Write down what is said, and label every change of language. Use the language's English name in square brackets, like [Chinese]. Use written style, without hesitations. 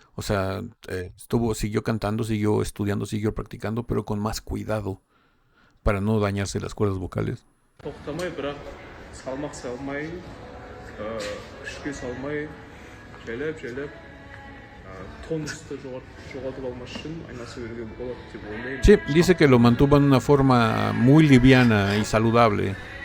[Spanish] O sea, siguió cantando, siguió estudiando, siguió practicando, pero con más cuidado para no dañarse las cuerdas vocales. [Kazakh] Тоқтамай, бірақ салмақ салмай, күшке салмай, жайлап, тонусты жоғалтып алмас үшін айналыса беруге болады деп ойлаймын. [Spanish] Sí, dice que lo mantuvo en una forma muy liviana y saludable.